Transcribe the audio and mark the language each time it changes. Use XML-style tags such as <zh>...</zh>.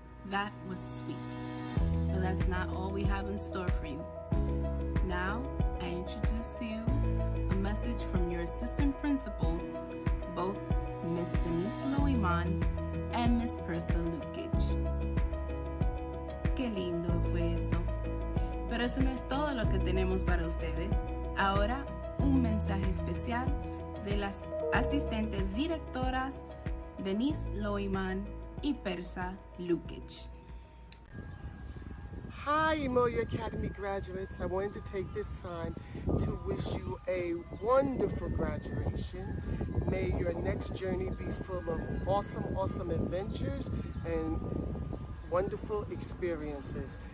<en>That was sweet. But that's not all we have in store for you. Now, I introduce to you a message from your assistant principals, both Miss Denise Loiman and Miss Persa Lukic.</en> <es>Qué lindo fue eso. Pero eso no es todo lo que tenemos para ustedes. Ahora, un mensaje especial de las asistentes directoras Denise Loiman y Persa Lukic.</es> <en>Hi, Emolior Academy graduates. I wanted to take this time to wish you a wonderful graduation. May your next journey be full of awesome adventures and wonderful experiences.</en>